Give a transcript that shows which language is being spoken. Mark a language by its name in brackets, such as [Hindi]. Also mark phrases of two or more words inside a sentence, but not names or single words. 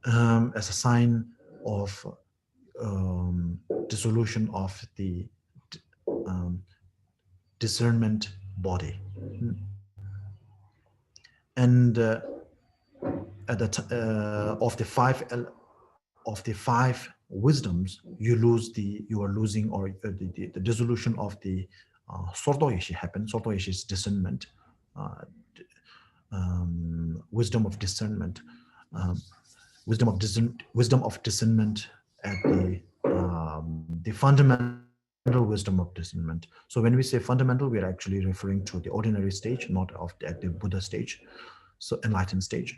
[English] as a sign of dissolution of the um, discernment body. And at of the five wisdoms, you are losing, or the dissolution of the sordo-ishi happens. Sordo-ishi is discernment, uh, wisdom of discernment, um, wisdom of discernment at the fundamental wisdom of discernment. So when we say fundamental, we are actually referring to the ordinary stage, not at the Buddha stage, so enlightened stage.